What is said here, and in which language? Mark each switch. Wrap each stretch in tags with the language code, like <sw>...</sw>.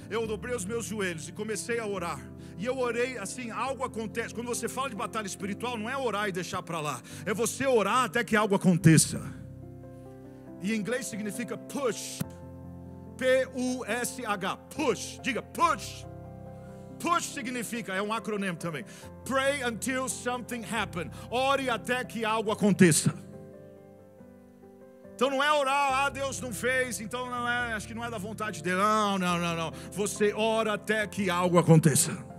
<pt>Eu dobrei os meus joelhos e comecei a orar. E eu orei assim, algo acontece. Quando você fala de batalha espiritual, não é orar e deixar para lá. É você orar até que algo aconteça. E em inglês significa push. P-U-S-H. Push. Diga push. Push significa, é um acrônimo também.</pt> <en>Pray until something happen.</en> <pt>Ore até que algo aconteça. Então não é orar, Deus não fez, então não é, acho que não é da vontade dele. Não. Você ora até que algo aconteça.</pt>